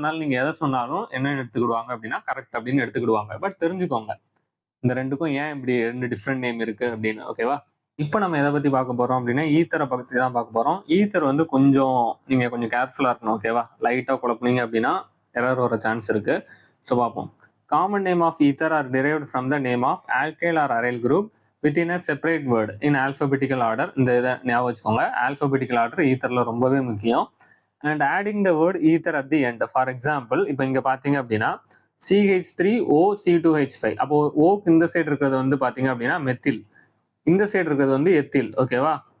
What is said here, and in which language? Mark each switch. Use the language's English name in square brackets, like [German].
[Tamil] அதனால நீங்கள் எதை சொன்னாலும் என்ன எடுத்துக்கிடுவாங்க அப்படின்னா கரெக்ட் அப்படின்னு எடுத்துக்கிடுவாங்க. பட் தெரிஞ்சுக்கோங்க இந்த ரெண்டுக்கும் ஏன் இப்படி ரெண்டு டிஃப்ரெண்ட் நேம் இருக்குது அப்படின்னு. ஓகேவா? இப்போ நம்ம எதை பற்றி பார்க்க போகிறோம் அப்படின்னா ஈத்தரை பற்றி தான் பார்க்க போகிறோம். ஈத்தர் வந்து நீங்கள் கொஞ்சம் கேர்ஃபுல்லாக இருக்கணும். ஓகேவா? லைட்டாக குழப்பினீங்க அப்படின்னா எரர் வர சான்ஸ் இருக்குது. ஸோ பார்ப்போம். [English] Common name of ether are derived from the name of alkyl or aryl group within a separate word in alphabetical order. [Tamil] இந்த இதை ஞாபகம் வச்சுக்கோங்க, ஆல்பபெட்டிக்கல் ஆர்டர் ஈத்தர்ல ரொம்பவே முக்கியம். [English] And adding the word either at the end. For example [Tamil] இப்போ இங்கே பார்த்தீங்க அப்படின்னா [English] CH3O C2H5. [Tamil] அப்போ ஓக்கு இந்த சைடு இருக்கிறது வந்து பார்த்தீங்க அப்படின்னா மெத்தில், இந்த சைடு இருக்கிறது வந்து எத்தில். ஓகேவா?